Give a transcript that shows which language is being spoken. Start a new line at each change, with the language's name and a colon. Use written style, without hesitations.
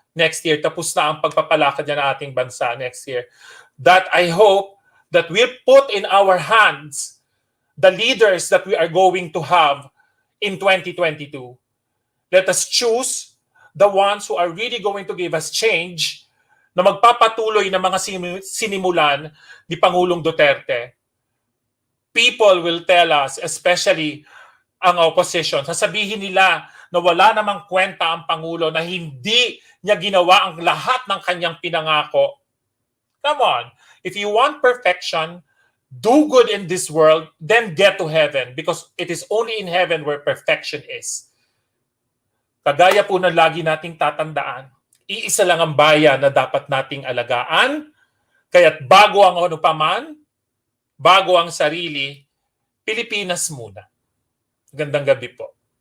Filipino: next year, tapos na ang pagpapalakad niya ng ating bansa next year.
English: That I hope that we'll put in our hands the leaders that we are going to have in 2022. Let us choose the ones who are really going to give us change,
Filipino: na magpapatuloy ng mga sinimulan ni Pangulong Duterte.
English: People will tell us, especially
Filipino: ang opposition, sasabihin nila na wala namang kwenta ang Pangulo, na hindi niya ginawa ang lahat ng kanyang pinangako.
English: Come on. If you want perfection, do good in this world, then get to heaven, because it is only in heaven where perfection is.
Filipino: Kagaya po na lagi nating tatandaan, iisa lang ang bayan na dapat nating alagaan, kaya't bago ang ano paman, bago ang sarili, Pilipinas muna. Gandang gabi po.